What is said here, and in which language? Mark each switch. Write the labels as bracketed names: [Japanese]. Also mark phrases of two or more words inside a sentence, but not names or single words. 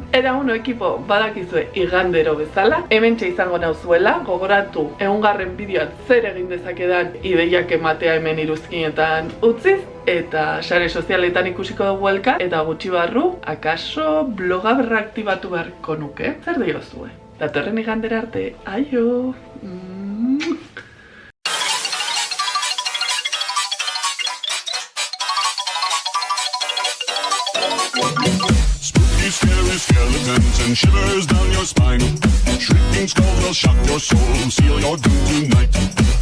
[Basque] Eta ekipo badakizue igandero bezala, hementxe izango nauzuela, gogoratu egungarren bideoat zer egin dezakedan ideiak ematea hemen iruzkinetan utziz, eta sare sozialetan ikusiko dugu elkar, eta gutxi barru, akaso bloga berraktibatu beharko nuke. Zer diozue? Datorren igandera arte, aio! [English] Scary skeletons and shivers down your spine. Shrieking skulls will shock your soul, seal your doom tonight.